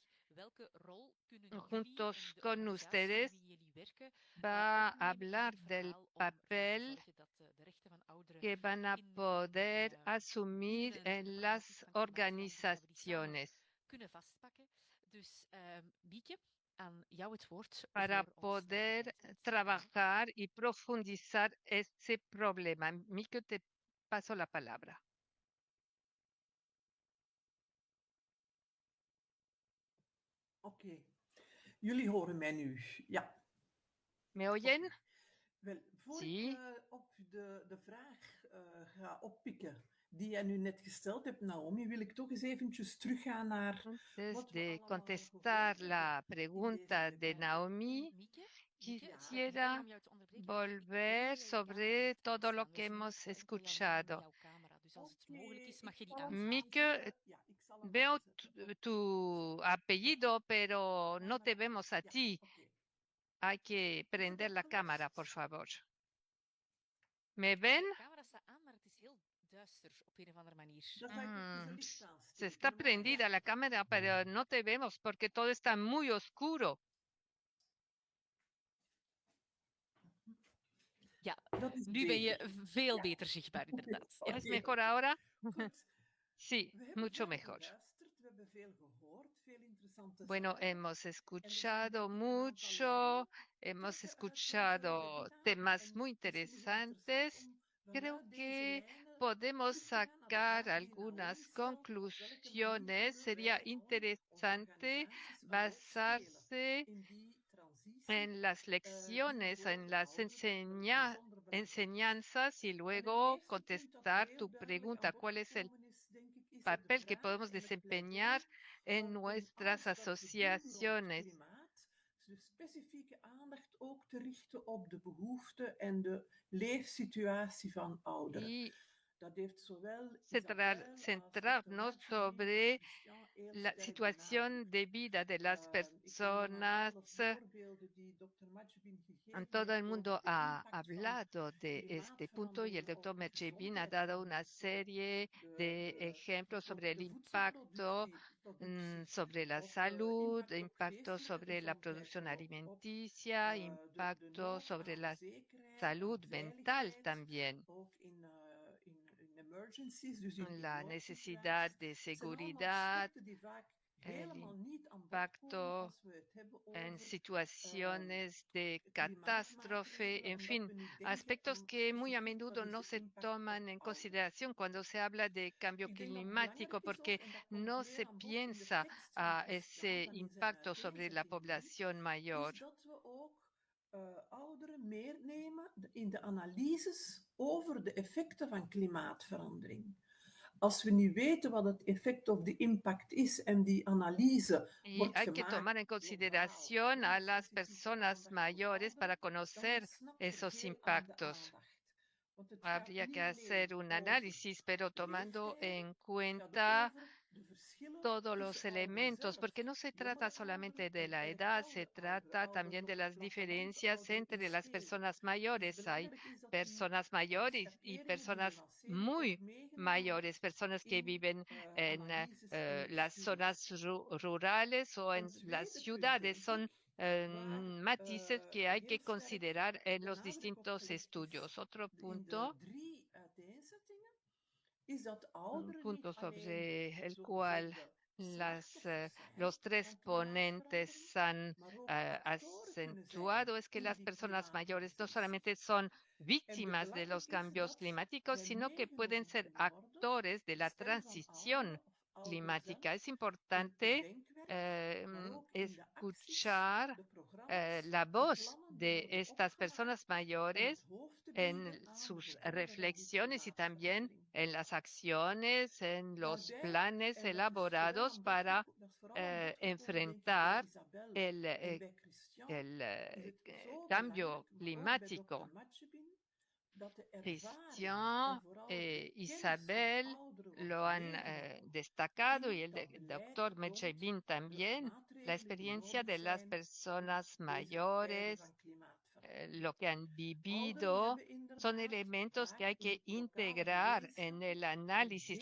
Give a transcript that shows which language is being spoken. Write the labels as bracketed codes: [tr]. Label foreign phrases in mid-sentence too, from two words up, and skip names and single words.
[es] Juntos con ustedes va a hablar del papel que van a poder asumir en las organizaciones para poder trabajar y profundizar ese problema. Mieke, te paso la palabra. [nl] Oké, jullie horen mij nu. Ja. [es] ¿Me oyen? [nl] Wel, voor [es] Sí. [nl] ik op de vraag ga oppikken die jij nu net gesteld hebt, Naomi, wil ik toch eens eventjes teruggaan naar [es] Antes [nl] wat we [es] de [nl] allemaal [es] contestar [nl] gehoord [es] la [nl] hebben in [es] pregunta [nl] deze [es] de [nl] debat. [es] Naomi, quisiera volver sobre todo lo que hemos escuchado. Mieke, veo tu apellido, pero no te vemos a ti. Hay que prender la cámara, por favor. ¿Me ven? Se está prendida la cámara, pero no te vemos porque todo está muy oscuro. [nl] Ja, Dat is nu ben je beter. veel Ja. beter zichtbaar, inderdaad. Ja. [es] ¿Es mejor ahora? [nl] Goed. [es] Sí, [nl] We hebben [es] mucho [nl] veel [es] mejor. [nl] geluisterd, we hebben veel gehoord, veel interessante [es] Bueno, [nl] zaken. [es] hemos [nl] En [es] escuchado [nl] er zijn denk ik een aantal [es] mucho, [nl] lijnen [es] hemos [nl] trekken uit onze [es] escuchado [nl] webinar. [es] temas [nl] En [es] muy [nl] misschien is het [es] interesantes. [nl] interessant om [es] Creo [nl] vanuit deze [es] que [nl] lijnen [es] podemos [nl] terug te gaan naar de [es] sacar [nl] vragen die Naomi [es] algunas [nl] stelt. Op welke manier [es] conclusiones. [nl] kunnen [es] Sería [nl] wij, onze [es] interesante [nl] organisaties, een rol spelen [es] basarse [nl] in die transitie [es] en las [nl] die [es] lecciones, [nl] voor [es] en [nl] de [es] las [nl] ouderen bijzonder belangrijk is. [es] enseñanzas y [nl] En het [es] luego [nl] eerste punt dat [es] contestar [nl] heel [es] tu [nl] duidelijk [es] pregunta. [nl] aan bod [es] ¿Cuál es el [nl] gekomen is, denk ik, is de [es] papel que [nl] vraag [es] podemos [nl] en het [es] desempeñar [nl] pleidooi [es] en [nl] om [es] nuestras [nl] alles wat we doen rond [es] asociaciones? [nl] klimaat, de specifieke aandacht ook te richten op de behoeften en de leefsituatie van ouderen. [es] Y [nl] Dat heeft zowel Isabel als [es] centrarnos [nl] Dr. [es] sobre [nl] Christian heel [es] la [nl] sterk [es] situación [nl] benadrukt. [es] de vida de las [nl] Ik denk dan aan [es] personas. [nl] alle voorbeelden die Dr. Majbin gegeven [es] Todo el [nl] heeft [es] mundo [nl] over de [es] ha [nl] impact van [es] hablado de este punto y el [nl] klimaatverandering [es] doctor [nl] op de [es] Merchebin ha [nl] gezondheid [es] dado [nl] van [es] una [nl] mensen, [es] serie de ejemplos sobre el [nl] de [es] impacto [nl] voedselproductie, [es] sobre la [nl] of [es] salud, [nl] impact op [es] impacto [nl] geestelijke [es] sobre la [nl] gezondheid [es] producción [nl] en op [es] alimenticia, [nl] de [es] impacto [nl] nood [es] sobre [nl] aan [es] la [nl] zekerheid, aan [es] salud mental [nl] veiligheid, [es] también, [nl] ook in emergencies, dus in [es] la necesidad [nl] noodsituaties. [es] de [nl] Het zijn allemaal [es] seguridad, [nl] aspecten die vaak [es] el [nl] helemaal niet aan bod komen [es] impacto [nl] als we het hebben [es] en [nl] over [es] situaciones de catástrofe, [nl] klimaatmaatregelen, [es] en [nl] omdat [es] fin, [nl] we niet denken [es] aspectos [nl] aan [es] que muy a [nl] specifiek wat [es] menudo [nl] is [es] no [nl] de [es] se [nl] impact [es] toman [nl] op [es] en [nl] ouderen. [es] consideración cuando se habla de cambio [nl] Ik denk dat [es] climático, [nl] belangrijk is [es] porque [nl] ook, en dat komt [es] no [nl] meer [es] se [nl] aan bod in de [es] piensa [nl] tekst van [es] a [nl] Christian [es] ese [nl] dan in zijn [es] impacto sobre la [nl] uiteenzetting nu, [es] población mayor. [nl] is dat we ook ouderen meenemen in de analyses over de effecten van klimaatverandering. Als we niet weten wat het effect of de impact is en die analyse [es] Y [nl] wordt [es] hay que [nl] gemaakt [es] tomar en [nl] globaal, [es] consideración a [nl] zonder [es] las [nl] specifieke [es] personas [nl] aandacht voor [es] mayores para [nl] ouderen, dan [es] conocer [nl] ontsnapt er [es] esos [nl] veel aan de [es] impactos. [nl] aandacht. Want het gaat [es] Habría [nl] niet [es] que hacer [nl] alleen [es] un [nl] over [es] análisis, pero tomando [nl] leeftijden, [es] en [nl] het gaat [es] cuenta [nl] over de verschillen [es] todos los [nl] tussen ouderen [es] elementos, [nl] zelf, [es] porque no se trata [nl] jongere [es] solamente [nl] ouderen [es] de [nl] en [es] la [nl] erg [es] edad, se [nl] oude ouderen, [es] trata [nl] ouderen [es] también [nl] op [es] de [nl] het [es] las [nl] platteland, [es] diferencias [nl] ouderen in [es] entre las [nl] steden. [es] personas [nl] Dus [es] mayores. Hay [nl] belangrijk is dat die [es] personas mayores y [nl] schakeringen die we [es] personas [nl] lanceren ook [es] muy [nl] meegenomen [es] mayores, [nl] wordt [es] personas que [nl] in [es] viven en [nl] analyses en in [es] las zonas [nl] studies. [es] rurales o en [nl] Een [es] las [nl] tweede punt, [es] ciudades. [nl] denk [es] Son [nl] ik, waar [es] matices que hay que [nl] heel sterk [es] considerar en [nl] de [es] los [nl] nadruk op [es] distintos [nl] gelegd is [es] estudios. Otro [nl] in de [es] punto, [nl] 3 uiteenzettingen, is dat [es] un [nl] ouderen niet [es] punto [nl] alleen [es] sobre el cual [nl] zogezegde slachtoffers [es] los [nl] zijn [es] tres [nl] van [es] ponentes [nl] klimaatverandering, [es] han [nl] maar ook actoren kunnen zijn [es] acentuado es que [nl] in [es] las [nl] die [es] personas mayores no [nl] klimaattransitie. [es] solamente son [nl] En de [es] víctimas de los [nl] belangrijkste [es] cambios [nl] dat [es] climáticos, [nl] zij [es] sino que pueden [nl] meegenomen [es] ser [nl] kunnen worden, [es] actores de [nl] de [es] la [nl] stem van [es] transición [nl] ouderen of ouderen [es] climática. Es [nl] zelf, in het [es] importante [nl] denkwerk, maar ook in de acties, [es] escuchar [nl] de programma's, [es] la [nl] de [es] voz [nl] plannen die [es] de [nl] worden [es] estas [nl] opgemaakt [es] personas [nl] om het [es] mayores en sus reflexiones y también en las acciones, en los planes elaborados para enfrentar el, cambio climático. Christian e Isabel lo han destacado y el doctor Mechebin también, la experiencia de las personas mayores, lo que han vivido, son elementos que hay que integrar en el análisis.